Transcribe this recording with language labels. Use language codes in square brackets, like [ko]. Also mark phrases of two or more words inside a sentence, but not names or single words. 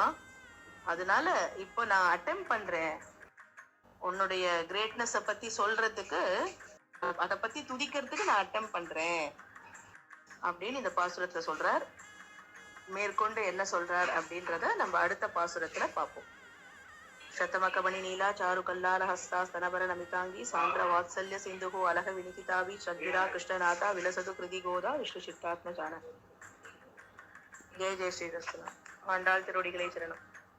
[ta] அதனால இப்போ நான் அட்டெம்ட் பண்றேன் உன்னுடைய கிரேட்னஸ பத்தி சொல்றதுக்கு, அதை பத்தி துதிக்கிறதுக்கு நான் அட்டெம்ட் பண்றேன் அப்படின்னு இந்த பாசுரத்துல சொல்றார். மேற்கொண்டு என்ன சொல்றார் அப்படின்றத நம்ம அடுத்த பாசுரத்துல பார்ப்போம். [sa] शतमकमणि नीला चारु कल्लाल हस्ता स्तनभर नमितांगी सांद्र वात्सल्य सिंधु अलह विनिकितावी श्रद्धिरा कृष्णनाथा विलसतु कृति गोदा विष्णु चित्तात्म जान. [hi] जय जय श्री कृष्ण. [ta] ஆண்டாள் திருவடிகளே சரணம்.